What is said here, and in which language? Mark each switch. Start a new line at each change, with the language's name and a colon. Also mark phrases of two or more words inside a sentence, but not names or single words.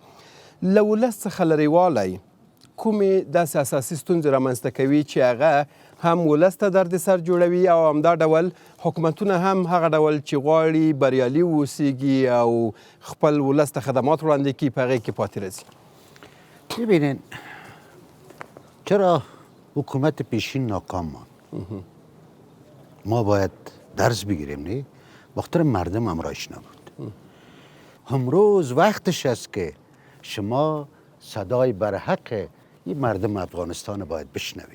Pashto: له ولس څخه لرې والی کومې داسې اساسي ستونزې رامنځته کوي چې هغه هم ولس ته درد سر جوړوي او همدا ډول حکومتونه هم هغه ډول چې غواړي بریالي واوسیږي او خپل ولس ته خدمات وړاندې کړي په هغې کې پاتې راځي؟
Persian: ببینین چرا حکومت پیشین ناکام ماند؟ ما باید درس بگیریم نه؟ بخاطر مردم همراهش نبود. امروز وقتش است که شما صدای برحق این مردم افغانستان باید بشنویم.